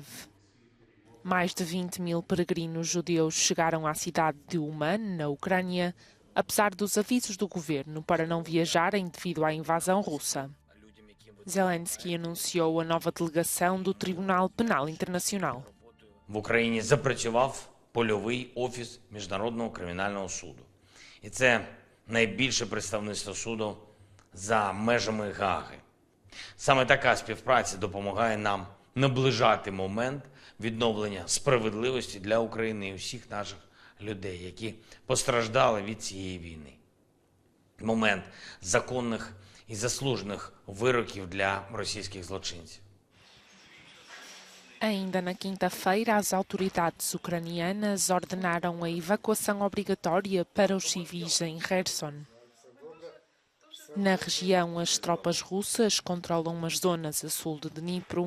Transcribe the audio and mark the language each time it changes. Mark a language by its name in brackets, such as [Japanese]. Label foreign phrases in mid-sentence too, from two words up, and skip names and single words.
[Portuguese] Mais de 20.000 peregrinos judeus chegaram à cidade de Uman, na Ucrânia, apesar dos avisos do governo para não viajarem devido à invasão russa. Zelensky anunciou a nova delegação do Tribunal Penal Internacional. [Ukrainian] В Україні запрацював польовий офіс Міжнародного кримінального суду. І це найбільше представництво суду за межами Гааги. Саме така співпраця допомагає нам наближати момент відновлення справедливості для України і усіх наших людей, які постраждали від цієї війни. Момент законних e заслужених вироків для російських злочинців. [Portuguese] Ainda na quinta-feira, as autoridades ucranianas ordenaram a evacuação obrigatória para os civis em Kherson. Na região, as tropas russas controlam as zonas a sul de Dnipro.